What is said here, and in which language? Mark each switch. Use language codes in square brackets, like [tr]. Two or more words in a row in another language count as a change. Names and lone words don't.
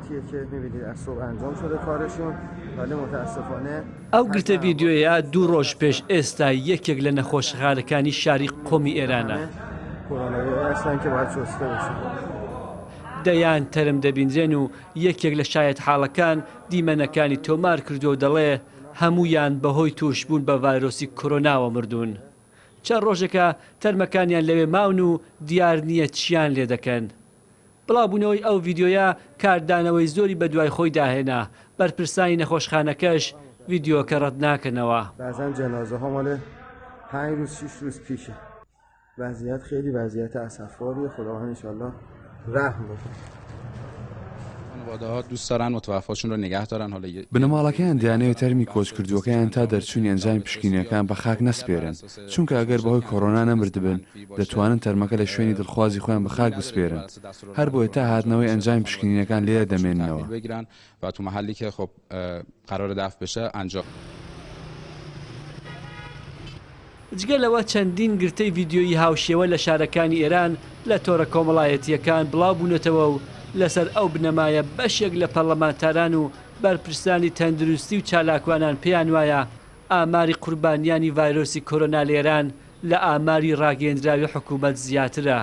[fa] عملیاتیه که می‌بینید از صبح انجام شده کارشون، ولی متاسفانه [ckb] ئەو گرتە ڤیددیۆیە دوو ڕۆژ پێش ئێستا یەکێک لە نەخۆشخانەکانی شاری قۆمی ئێرانە. [fa] کۆرۆناویروسی هستن که باید چۆسکە بشن. [ckb] دەیان تەرم دەبینرێن و یەکێک لە شایەت حاڵەکان دیمەنەکانی تۆمار کردو و دەڵێ هەمویان بەهۆی توشبوون بە ڤایرۆسی کۆرۆناوە مردوون. چەند ڕۆژێکە تەرمەکانیان لەوێ ماون و دیار نییە چیان لێ دەکەن. بڵاوبوونەوەی ئەو ڤیددیۆیە کاردانەوەی زۆری بە دوای خۆی داهێنا، بەرپرسانی نەخۆشخانەکەش ڤیددیۆکە ڕەت ناکەنەوە. [fa] بعضن جنازه ها مال 5 روز 6 روز پیشه. وضعیت خیلی وضعیت اسفباریه. خداوند انشالله رحم بکنه. خانواده‌ها دوست دارن متوفاشون رو نگه دارن. حالا [ckb] بنەماڵەکەیان دەیانەوێت تەرمی کۆچکردووەکەیان تا دەرچوونی ئەنجامی پشکینیەکان بە خاک نەسپێرن، چونکە ئەگەر بەهۆی کۆڕۆنا نەمردبن دەتوانن تەرمەکە لە شوێنی دڵخوازی خۆیان بە خاک بسپێرن. هەر بۆیە تا هاتنەوەی ئەنجامی پشکینیەکان لێرە دەمێننەوە [fa] بگیرن و تو محلی که خب قرار دفن بشه انجام. [ckb] جگەلەوە چەندین گرتەی ڤیددیۆیی هاوشێوە لە شارەکانی ئێران لە تۆڕە کۆمەڵایەتیەکان بڵاوبوونەتەوە و لەسەر ئەو بنەمایە بەشێک لە پەرلەمانتاران و بەرپرسانی تەندروستی و چالاکوانان پێیان وایە ئاماری قوربانیانی ڤایرۆسی کۆرۆنا لە ئێران لە ئاماری ڕاگەیەندراوی حکوومەت زیاترە.